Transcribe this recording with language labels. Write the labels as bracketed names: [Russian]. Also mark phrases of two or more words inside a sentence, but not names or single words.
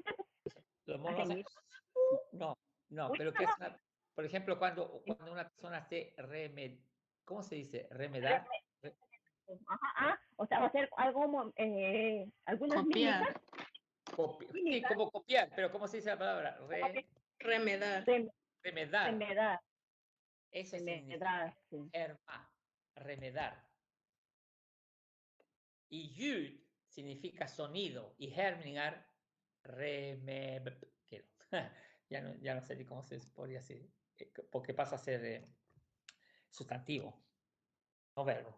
[Spanish] Los monos hacen... No, No, pero que es una, por ejemplo, cuando una persona hace ¿cómo se dice? Remedar. Ajá, o sea, va a ser algo, algunas Copiar. mímicas. Sí, como copiar, pero ¿cómo se dice la palabra? Remedar. Remedar. Remedar. Eso Remedar, significa sí. remedar. Y yud significa sonido y hermingar, ya no sé ni cómo se podría decir, porque pasa a ser sustantivo, no verbo.